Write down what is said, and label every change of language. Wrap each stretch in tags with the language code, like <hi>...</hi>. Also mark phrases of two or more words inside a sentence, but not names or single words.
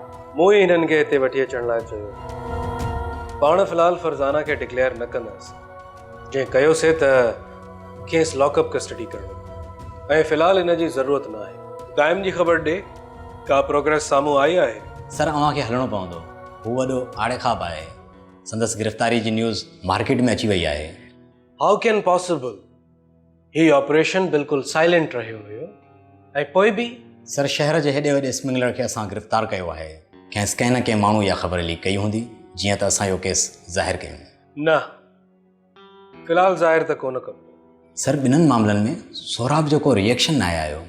<sd>मूं ई हिननि खे हिते वठी अचण लाइ चयो। पाण फ़िलहाल फरज़ाना खे डिक्लेयर न कंदासीं, जंहिं कयोसीं त खेसि</sd> <en>lockup custody</en> <sd>करणो ऐं फ़िलहाल हिन जी ज़रूरत न आहे। दाइम जी ख़बर ॾे, का प्रोग्रेस साम्हूं आई आहे? सर अव्हांखे हलणो पवंदो, हू वॾो आड़े ख़्वाब आहे। संदसि गिरफ़्तारी जी</sd> <en>news market</en> <sd>में अची वई आहे।</sd> <en>How can possible?</en> <sd>ही ऑपरेशन बिल्कुलु साइलेंट रहियो हुयो ऐं पोइ बि? सर शहर जे हेॾे वॾे स्मगलर खे असां गिरफ़्तार कयो आहे। खेसि कंहिं न कंहिं माण्हू इहा ख़बर लीक कई हूंदी, जीअं त असां इहो केस ज़ाहिर कयूं। न, फ़िलहाल ज़ाहिर त कोन कबो। सर ॿिन्हिनि मामलनि में सोराब जो को रिएक्शन न आहे आयो।</sd>